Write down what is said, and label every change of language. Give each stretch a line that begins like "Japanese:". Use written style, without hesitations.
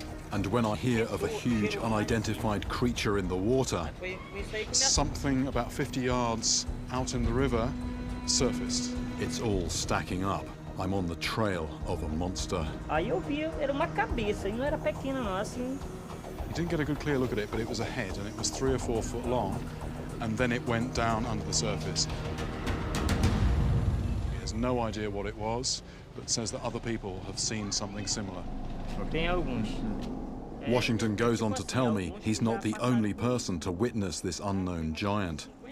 English: And when I hear of a huge unidentified creature in the water, something about 50 yards out in the river surfaced. It's all stacking up. I'm on the trail of a monster.
Portuguese: Eu vi, era uma cabeça, e não era pequena não, assim.
English: You didn't get a good clear look at it, but it was a head, and it was 3 or 4 foot long, and then it went down under the surface. He has no idea what it was, but says that other people have seen something similar.
Portuguese: Tem alguns.
English: Washington goes on to tell me he's not the only person to witness this unknown giant.